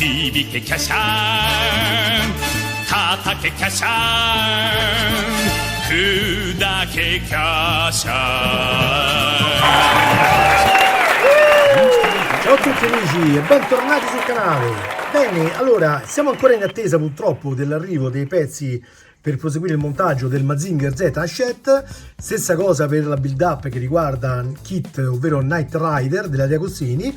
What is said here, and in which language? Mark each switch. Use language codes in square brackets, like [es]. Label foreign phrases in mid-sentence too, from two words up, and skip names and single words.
[ja] ビケキャシャン叩けキャシャン砕けキャシャン。 [it] Ciao a tutti amici e bentornati sul canale. Bene, allora siamo ancora in attesa purtroppo dell'arrivo dei pezzi per proseguire il montaggio del Mazinger Z Hachette. Stessa cosa per la build up che riguarda Kit, ovvero Knight Rider della De Agostini.